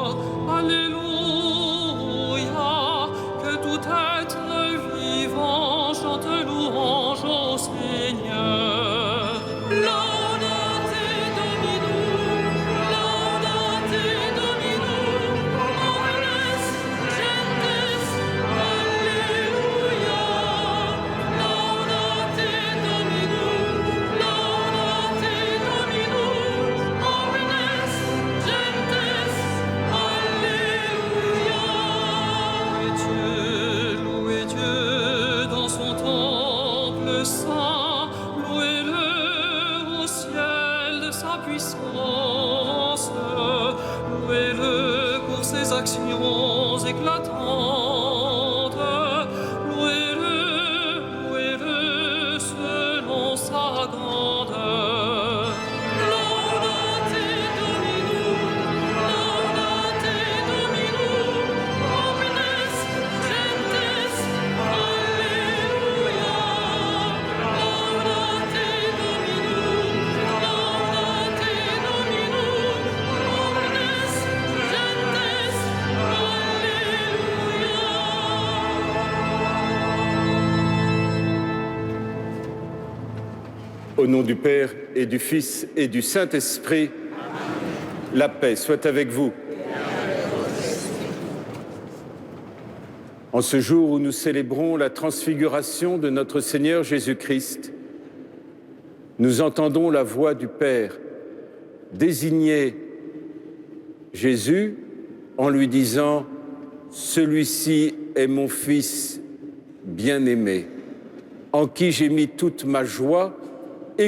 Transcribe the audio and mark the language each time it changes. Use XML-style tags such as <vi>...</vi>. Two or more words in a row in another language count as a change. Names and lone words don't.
<fr>Alléluia, que tout être vivant chante louange au Seigneur.</fr> <la>Laudate Dominum, omnes gentes, Alléluia. Laudate Dominum.</la> <fr>Louez Dieu dans son temple saint, louez-le au ciel de sa puissance, louez-le pour ses actions éclatantes, louez-le selon sa grandeur.</fr> <la>Laudate Dominum, omnes gentes, Alleluia. Laudate Dominum, omnes gentes, Alleluia.</la> <fr>Au nom du Père et du Fils et du Saint-Esprit, la paix soit avec vous. En ce jour où nous célébrons la transfiguration de notre Seigneur Jésus-Christ, nous entendons la voix du Père désigner Jésus en lui disant « Celui-ci est mon Fils bien-aimé, en qui j'ai mis toute ma joie, écoutez-le.</fr>